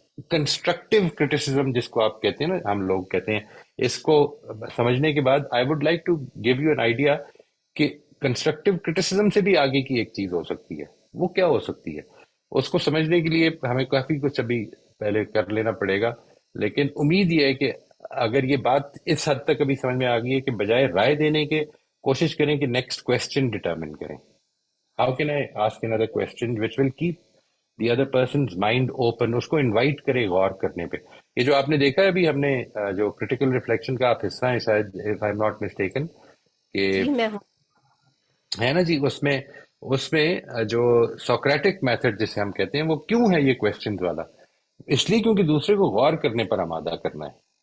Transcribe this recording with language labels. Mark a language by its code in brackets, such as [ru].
[ur] Constructive criticism جس کو آپ کہتے ہیں نا، ہم لوگ کہتے ہیں، اس کو سمجھنے کے بعد [en] I would like to give you an idea [ur] کہ کنسٹرکٹیو کرٹیسزم سے بھی آگے کی ایک چیز ہو سکتی ہے. وہ کیا ہو سکتی ہے؟ اس کو سمجھنے کے لیے ہمیں کافی کچھ ابھی پہلے کر لینا پڑے گا، لیکن امید یہ ہے کہ اگر یہ بات اس حد تک ابھی سمجھ میں آ گئی ہے کہ بجائے رائے دینے کے کوشش کریں کہ نیکسٹ کوشچن ڈٹرمن کریں. [en] How can I ask another question which will keep the other person's mind open. [ur] اس کو انوائٹ کرے غور کرنے پہ. یہ جو آپ نے دیکھا ہے ابھی ہم نے جو کریٹیکل ریفلیکشن کا آپ حصہ ہیں شاید [en] if I'm not mistaken [ur] کہ جی میں ہوں. ہے نا جی، اس میں جو سوکریٹک میتھڈ جسے ہم کہتے ہیں وہ کیوں ہے یہ کوشچنز والا؟ اس لیے کیونکہ دوسرے کو غور کرنے پر آمادہ کرنا ہے.